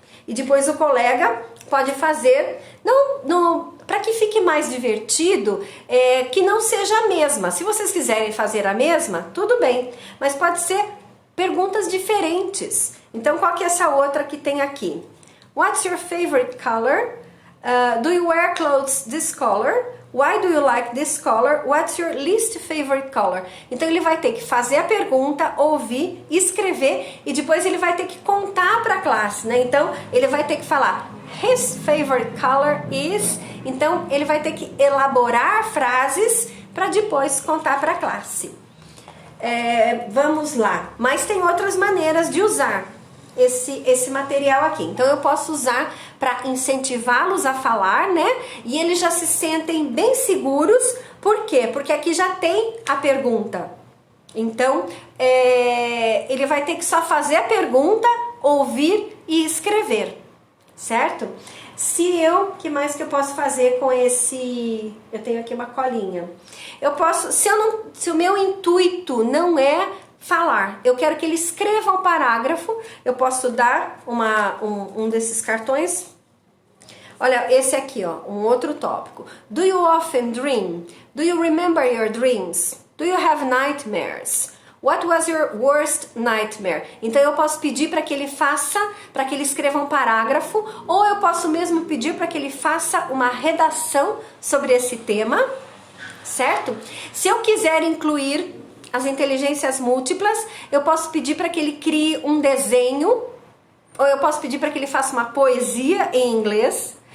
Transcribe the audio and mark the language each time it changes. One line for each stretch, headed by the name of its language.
Portuguese: E depois o colega pode fazer, para que fique mais divertido, que não seja a mesma. Se vocês quiserem fazer a mesma, tudo bem, mas pode ser perguntas diferentes. Então, qual que é essa outra que tem aqui?
English: What's your favorite color? Do you wear clothes this color? Why do you like this color? What's your least favorite color?
Portuguese: Então, ele vai ter que fazer a pergunta, ouvir, escrever e depois ele vai ter que contar para a classe, né? Então, ele vai ter que falar
English: his favorite color is...
Portuguese: Então, ele vai ter que elaborar frases para depois contar para a classe. Vamos lá, mas tem outras maneiras de usar esse material aqui. Então eu posso usar para incentivá-los a falar, né? E eles já se sentem bem seguros. Por quê? Porque aqui já tem a pergunta. Então ele vai ter que só fazer a pergunta, ouvir e escrever, certo? Que mais que eu posso fazer com esse... Eu tenho aqui uma colinha. Eu posso, se o meu intuito não é falar, eu quero que ele escreva um parágrafo, eu posso dar um desses cartões. Olha, esse aqui, ó, um outro tópico.
English: Do you often dream? Do you remember your dreams? Do you have nightmares? What was your worst nightmare?
Portuguese: Então eu posso pedir para que ele escreva um parágrafo, ou eu posso mesmo pedir para que ele faça uma redação sobre esse tema, certo? Se eu quiser incluir as inteligências múltiplas, eu posso pedir para que ele crie um desenho, ou eu posso pedir para que ele faça uma poesia em inglês.